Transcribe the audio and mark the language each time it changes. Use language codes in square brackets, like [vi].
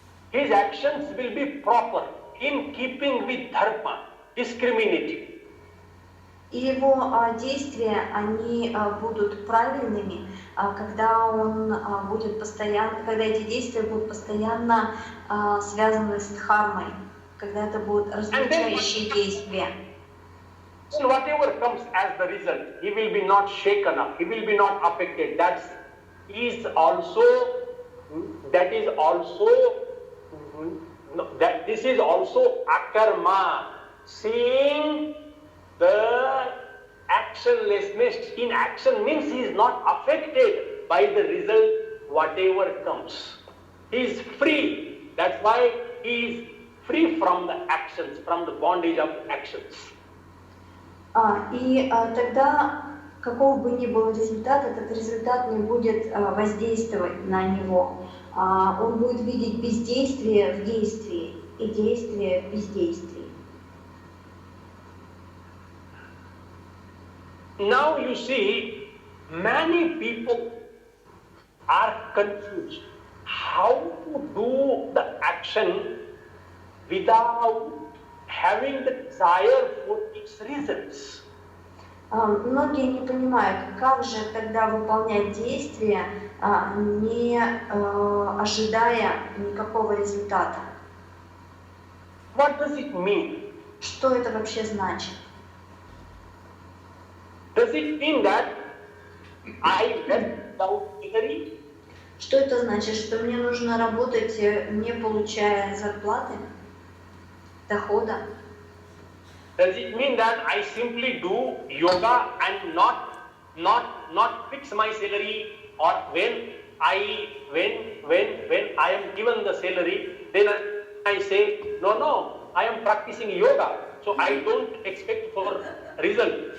[en] His actions will be proper, in keeping with dharma, discriminating. [ru] И его действия, они будут правильными, когда когда эти действия будут постоянно связаны с дхармой, когда это будут различающие действия. [en] And whatever comes as the result, he will be not shaken up, he will be not affected. That is also this is also akarma, seeing the actionlessness in action means he is not affected by the result whatever comes. He is free. That's why he is free from the actions, from the bondage of actions. [ru] И тогда, каков бы ни был результат, этот результат не будет воздействовать на него. Он будет видеть бездействие в действии и действие в бездействии. [en] Now you see, many people are confused how to do the action without having the desire for its results. [ru] Многие не понимают, как же тогда выполнять действия, не ожидая никакого результата. [en] What does it mean? [ru] Что это вообще значит? [en] Does it mean that I rest without misery? [ru] Что это значит? Что мне нужно работать, не получая зарплаты, дохода? [en] Does it mean that I simply do yoga and not fix my salary, or when I am given the salary, then I say no, I am practicing yoga, so I don't expect for result.